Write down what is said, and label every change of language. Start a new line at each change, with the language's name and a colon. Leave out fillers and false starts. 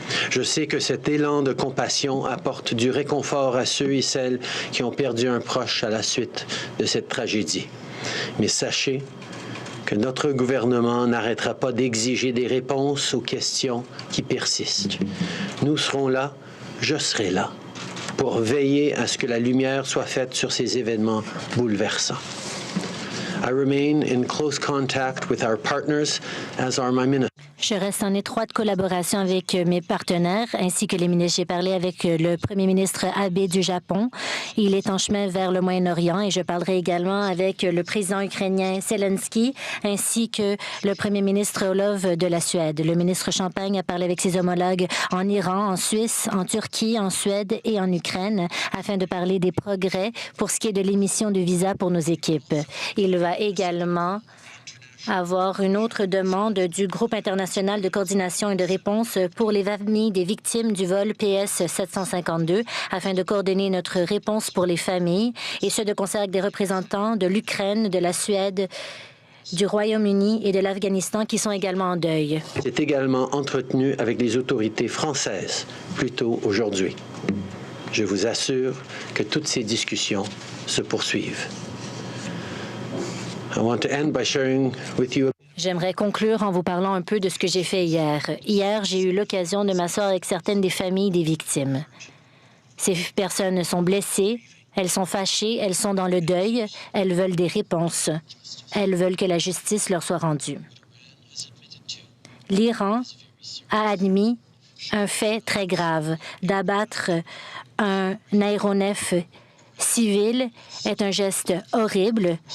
French: Je sais que cet élan de compassion apporte du réconfort à ceux et celles qui ont perdu un proche à la suite de cette tragédie. Mais sachez que notre gouvernement n'arrêtera pas d'exiger des réponses aux questions qui persistent. Nous serons là, je serai là, pour veiller à ce que la lumière soit faite sur ces événements bouleversants.
English: I remain in close contact with our partners, as are my ministers.
French: Je reste en étroite collaboration avec mes partenaires ainsi que les ministres. J'ai parlé avec le premier ministre Abe du Japon. Il est en chemin vers le Moyen-Orient et je parlerai également avec le président ukrainien Zelensky ainsi que le premier ministre Orlov de la Suède. Le ministre Champagne a parlé avec ses homologues en Iran, en Suisse, en Turquie, en Suède et en Ukraine afin de parler des progrès pour ce qui est de l'émission de visa pour nos équipes. Il va également avoir une autre demande du Groupe international de coordination et de réponse pour les familles des victimes du vol PS 752 afin de coordonner notre réponse pour les familles, et ce de concert avec des représentants de l'Ukraine, de la Suède, du Royaume-Uni et de l'Afghanistan qui sont également en deuil. C'est également entretenu avec les autorités françaises plus tôt aujourd'hui. Je vous assure que toutes ces discussions se poursuivent.
English: I want to end by sharing with you.
French: J'aimerais conclure en vous parlant un peu de ce que j'ai fait hier. Hier, j'ai eu l'occasion de m'asseoir avec certaines des familles des victimes. Ces personnes sont blessées, elles sont fâchées, elles sont dans le deuil, elles veulent des réponses. Elles veulent que la justice leur soit rendue. L'Iran a admis un fait très grave, d'abattre un aéronef civil est un geste horrible.